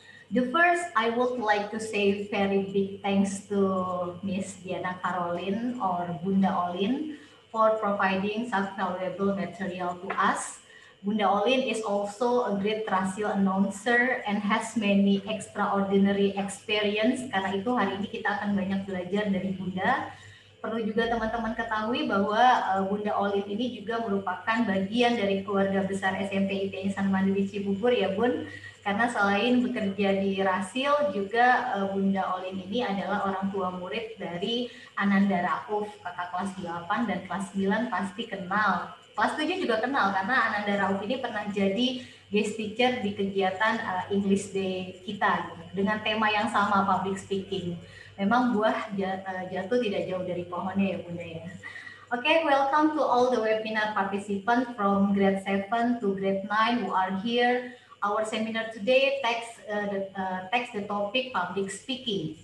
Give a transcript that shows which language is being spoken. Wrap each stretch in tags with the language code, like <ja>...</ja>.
<en>The first, I would like to say very big thanks to Miss Diana Caroline or Bunda Olin for providing such valuable material to us. Bunda Olin is also a great radio announcer and has many extraordinary experience.</en> <id>Karena itu hari ini kita akan banyak belajar dari Bunda. Perlu juga teman-teman ketahui bahwa Bunda Olin ini juga merupakan bagian dari keluarga besar SMP IT Insan Mandiri Cibubur ya Bun. Karena selain bekerja di Rasil, juga Bunda Olin ini adalah orang tua murid dari Ananda Rauf, kakak kelas 8 dan kelas 9 pasti kenal. Kelas 7 juga kenal karena Ananda Rauf ini pernah jadi guest teacher di kegiatan English Day kita gitu, dengan tema yang sama, public speaking. Memang buah jatuh tidak jauh dari pohonnya ya Bunda ya.</id> <en>Okay, welcome to all the webinar participants from grade 7 to grade 9 who are here. Our seminar today takes the topic public speaking.</en>